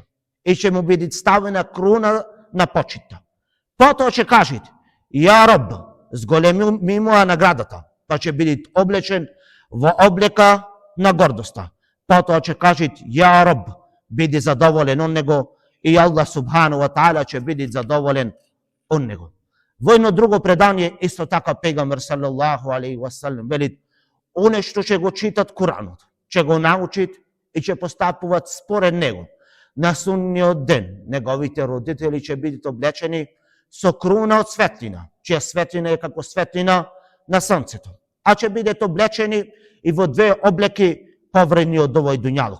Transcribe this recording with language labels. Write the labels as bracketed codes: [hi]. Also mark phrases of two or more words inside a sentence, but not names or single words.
[mk] И ќе му биде ставена круна на почита. Потоа ќе каже: [ar] يا رب, [mk] зголеми моја наградата, па ќе биде облечен во облека на гордоста. Потоа ќе каже: [ar] يا رب, [mk] биди задоволен од него, и Аллах [ar] سبحانه وتعالى [mk] ќе биде задоволен од него. Во едно друго предание, исто така пегамбер [ar] صلى الله عليه وسلم [mk] велит: оне што ќе го читат Куранот, ќе го научит и ќе постапуваат според него. На судниот ден неговите родители ќе бидат облечени со круна од светлина, чија светлина е како светлина на сонцето, а ќе бидат облечени и во две облеки повредни од овој дуњалук.